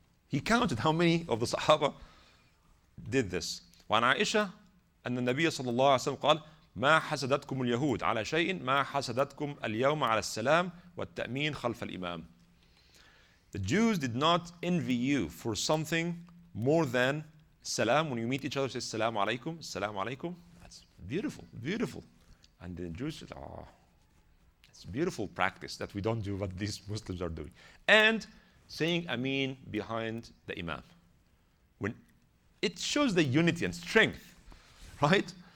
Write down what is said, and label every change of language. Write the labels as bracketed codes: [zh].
[en] He counted how many of the Sahaba did this. [ar] وعن عائشة أن النبي صلى الله عليه وسلم قال ما حسدتكم اليهود على شيء ما حسدتكم اليوم على السلام والتأمين خلف الإمام. [en] The Jews did not envy you for something more than salam. When you meet each other, say salam alaikum, salam alaikum. That's beautiful, beautiful. And the Jews said, it's a beautiful practice that we don't do what these Muslims are doing. And saying Ameen behind the Imam. When it shows the unity and strength, right?